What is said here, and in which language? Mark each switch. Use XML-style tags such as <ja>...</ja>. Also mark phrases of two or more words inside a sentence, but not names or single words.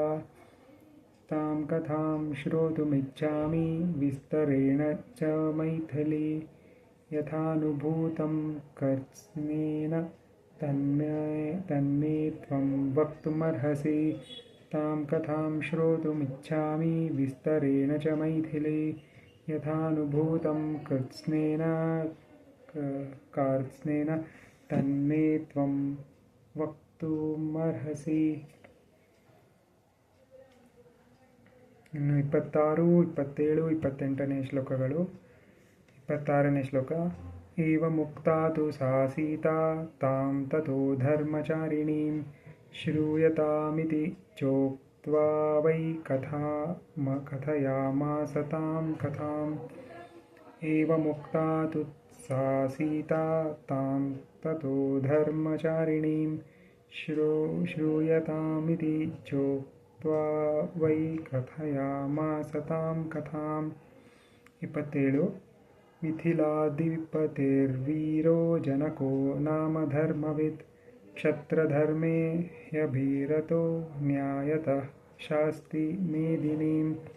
<sa>ತಾಂ ಕಥಾಂ ಶ್ರೋತುಮಿಚ್ಛಾಮಿ ವಿಸ್ತರೇಣ ಚ ಮೈಥಿಲಿ ಯಥಾನುಭೂತಂ ಕರ್ತ್ಸ್ಯೇನ ತನ್ಮೇ ತ್ವಂ ವಕ್ತುಮರ್ಹಸಿ. ತಾಂ ಕಥಾಂ ಶ್ರೋತುಮಿಚ್ಛಾಮಿ ವಿಸ್ತರೇಣ ಚ ಮೈಥಿಲಿ ಯಥಾನುಭೂತಂ ಕರ್ತ್ಸ್ಯೇನ ತನ್ಮೇ ತ್ವಂ ವಕ್ತುಮರ್ಹಸಿ.</sa> <kn>ಇನ್ನು 26, 27, 28ನೇ ಶ್ಲೋಕಗಳು. 26ನೇ ಶ್ಲೋಕ.</kn> <sa>ಏವಮುಕ್ತಾ ತು ಸಾ ಸೀತಾ ತಾಂ ತಥೋ ಧರ್ಮಚಾರಿಣೀಂ ಶ್ರೂಯತಾಮಿತಿ ಚೋಕ್ತ್ವಾ ವೈ ಕಥಯಾಮಾಸ ತಾಂ ಕಥಾಂ. ಏವಮುಕ್ತಾ ತು ಸಾ ಸೀತಾ ತಾಂ ತಥೋ ಧರ್ಮಚಾರಿಣೀಂ ಶ್ರೂಯತಾಮಿತಿ ಚೋಕ್ತ್ವಾ ವೈ ಕಥಯಾಮಾಸ ತಾಂ ಕಥಾಂ. 27. ಮಿಥಿಲಾಧಿಪತಿರ್ವೀರೋ ಜನಕೋ ನಾಮ ಧರ್ಮವಿತ್ ಕ್ಷತ್ರಧರ್ಮೇ ಹ್ಯಭಿರತೋ ನ್ಯಾಯತಃ ಶಾಸ್ತಿ ಮೇದಿನೀಂ.</sa>